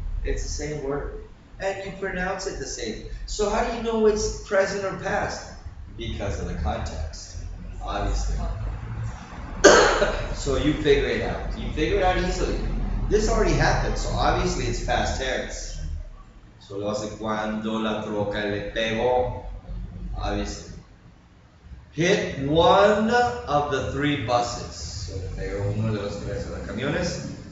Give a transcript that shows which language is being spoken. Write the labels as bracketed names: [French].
[English] It's the same word. And you pronounce it the same. So how do you know it's present or past? Because of the context. Obviously. So you figure it out. You figure it out easily. This already happened, so obviously it's past tense. [Spanish] So lo hace cuando la troca le pegó. [English] Obviously. Hit one of the three buses. [Spanish] So le pegó uno de los tres camiones.